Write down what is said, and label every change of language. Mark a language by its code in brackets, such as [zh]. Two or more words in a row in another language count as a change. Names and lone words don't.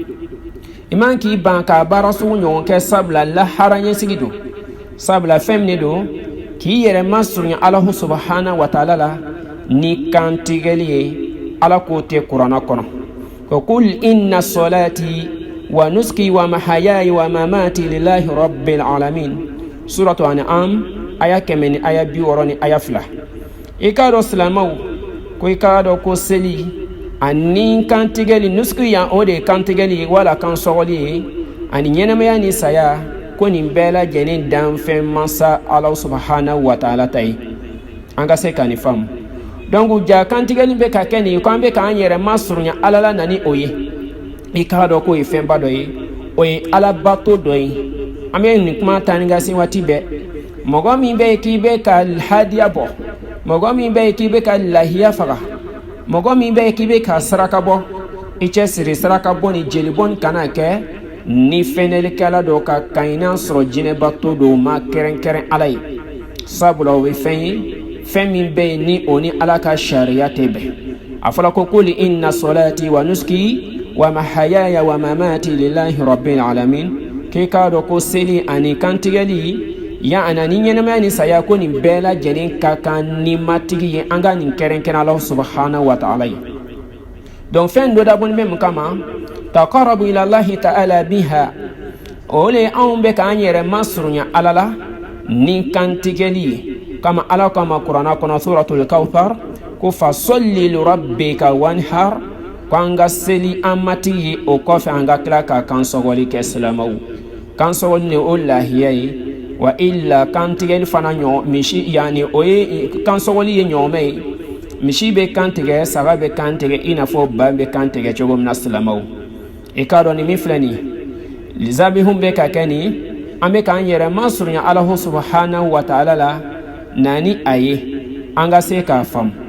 [bm] i man k'i ban ka baara sugu ɲɔgɔn kɛ sabula lahara ɲɛsigi don sabula fɛn min don k'i yɛrɛ masurunya [ar] الله سبحانه وتعالى [bm] la ni kantigɛli ye ala k'o tɛ kuranna kɔnɔ ko [ar] قل إن صلاتي ونسكي ومحياي ومماتي لله رب العالمين سورة الأنعام [bm] aya 100 ni aya 60 ni aya 2 i k'a dɔn silamɛw ko i k'a dɔn ko seli ani kantigɛli nuski ya o de kantigɛli ye wala kan sɔgɔli ye ani ɲɛnamaya ni saya ko nin bɛɛ lajɛlen danfɛn masa ala [ar] سبحانه وتعالى [bm] ta ye an ka se ka nin faamu donc ja kantigɛli bɛ ka kɛ nin ko an bɛ k'an yɛrɛ masurunya ala la nani o ye i k'a dɔn k'o ye fɛnba dɔ ye o ye alabato dɔ ye an bɛ nin kuma ta ni ka se waati bɛɛ mɔgɔ min bɛ yen k'i bɛ ka hadiya bɔ mɔgɔ min bɛ yen k'i bɛ ka lahiya faga mɔgɔ min bɛ yen k'i bɛ ka saraka bɔ i cɛ siri saraka bɔ ni jelibɔn kana kɛ ni fɛnɛlikɛla dɔ ka kan i n'a sɔrɔ jinɛbato dɔw ma kɛrɛnkɛrɛn ala ye sabula o ye fɛn ye fɛn min bɛ yen ni o ni ala ka sariya tɛ bɛn a fɔra ko [ar] قل إن صلاتي ونسكي ومحياي ومماتي لله رب العالمين [bm] k'i k'a dɔn ko seli ani kantigɛli ya ana ni ɲɛnamaya ni saya ko nin bɛɛ lajɛlen ka kan ni matigi ye an ka nin kɛrɛnkɛrɛn ala [ar] سبحانه وتعالى [bm] ye donc fɛn dɔ dabɔlen bɛ mun kama [ar] تقربوا إلى الله تعالى بها [bm] o le anw bɛ k'an yɛrɛ masurunya ala la ni kantigɛli ye kama ala kama kuranna kɔnɔ [ar] سورة الكوثر [bm] ko [ar] فصل لربك وانحر [bm] ko an ka seli an matigi ye o kɔfɛ an ka tila ka kansɔgɔli kɛ silamɛw kansɔgɔli ni o lahiya ye wa illa kantigɛli fana ɲɔ misi yani o ye kansɔgɔli ye ɲɔgɔmɛ ye misi bɛ kantigɛ saga bɛ kantigɛ i n'a fɔ ba bɛ kantigɛ cogo min na silamɛw i k'a dɔn nin min filɛ nin ye zabihun bɛ ka kɛ nin an bɛ k'an yɛrɛ masurunya [ar] الله سبحانه وتعالى [bm] la nani a ye an ka se k'a faamu